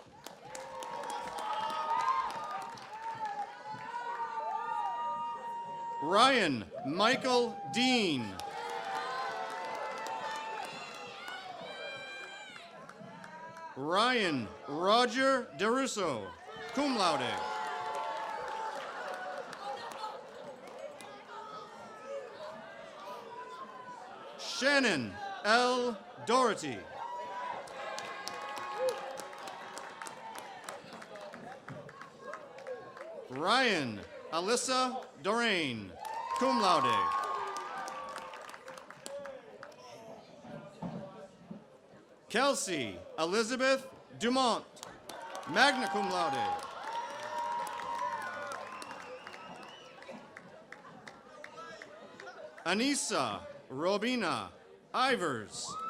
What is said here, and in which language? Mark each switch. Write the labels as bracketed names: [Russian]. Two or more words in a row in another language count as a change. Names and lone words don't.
[English] Ryan Michael Dean. Ryan Roger DeRusso, [Latin] cum laude. [English] Shannon L. Doherty. Ryan Alyssa Dorain, [Latin] cum laude. [English] Kelsey Elizabeth Dumont, [Latin] magna cum laude. [English] Anissa Robina Ivers.